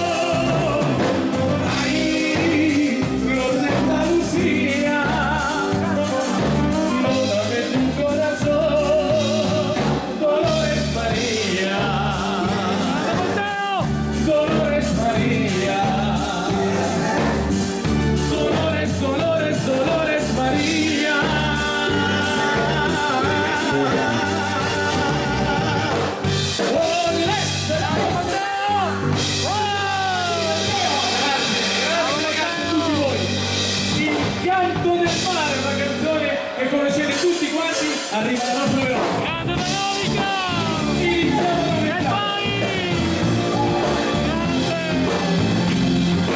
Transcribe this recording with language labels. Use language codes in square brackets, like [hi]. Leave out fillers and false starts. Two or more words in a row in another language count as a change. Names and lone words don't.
[es] Ay, flor de Andalucía, no dame tu corazón, Dolores María, Dolores María, Dolores, Dolores, Dolores María. ¡Olé! [it] Tutti voi. Il canto del mare, una canzone che conoscete tutti quanti, arriva dal nostro Verona. Grande Veronica! Iniziamo la E verità. vai! Grande!